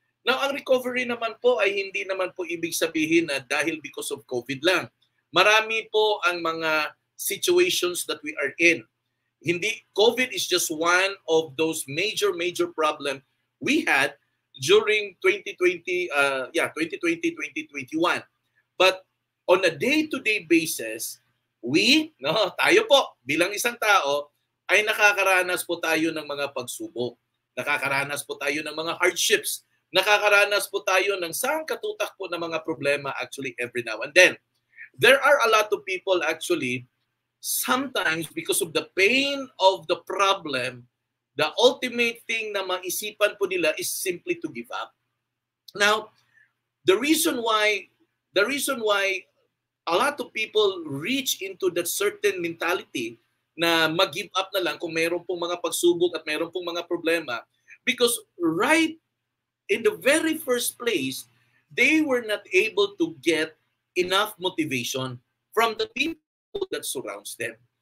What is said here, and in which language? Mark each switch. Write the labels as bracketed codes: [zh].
[tl] Now, ang recovery naman po ay hindi naman po ibig sabihin na dahil [en] because of COVID [tl] lang. Marami po ang mga [en] situations that we are in. [tl] Hindi, [en] COVID is just one of those major problem we had during 2020, 2021. But on a day-to-day basis, [tl] tayo po bilang isang tao ay nakakaranas po tayo ng mga pagsubok. Nakakaranas po tayo ng mga hardships. Nakakaranas po tayo ng sangkatutak po ng mga problema [en] actually every now and then. There are a lot of people actually, sometimes because of the pain of the problem, the ultimate thing [tl] na maisipan po nila [en] is simply to give up. Now, the reason why a lot of people reach into that certain mentality [tl] na mag-give up na lang kung mayroon pong mga pagsubok at mayroon pong mga problema, [en] because right in the very first place, they were not able to get enough motivation from the people that surrounds them.